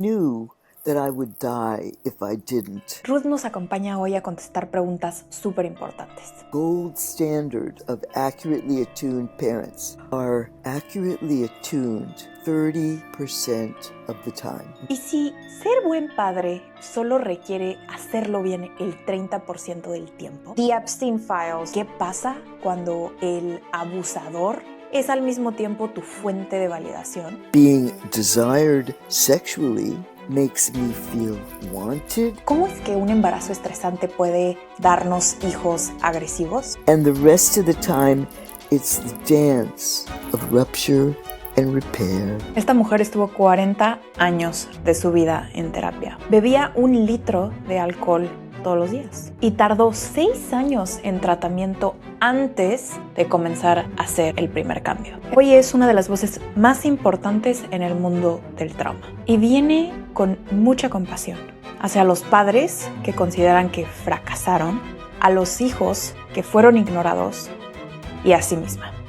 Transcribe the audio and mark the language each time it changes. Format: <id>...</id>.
<en>knew that I would die if I didn't.</en> <es>Ruth nos acompaña hoy a contestar preguntas súper importantes.</es> <en>Gold standard of accurately attuned parents are accurately attuned 30% of the time.</en> <es>Y si ser buen padre solo requiere hacerlo bien el 30% del tiempo,</es> <en>The Epstein Files.</en> <es>¿qué pasa cuando el abusador es al mismo tiempo tu fuente de validación?</es> <en>Being desired sexually makes me feel wanted.</en> <es>¿Cómo es que un embarazo estresante puede darnos hijos agresivos?</es> <en>And the rest of the time, it's the dance of rupture and repair.</en> <es>Esta mujer estuvo 40 años de su vida en terapia. Bebía 1 litro de alcohol todos los días y tardó 6 años en tratamiento antes de comenzar a hacer el primer cambio. Hoy es una de las voces más importantes en el mundo del trauma y viene con mucha compasión hacia los padres que consideran que fracasaron, a los hijos que fueron ignorados y a sí misma.</es>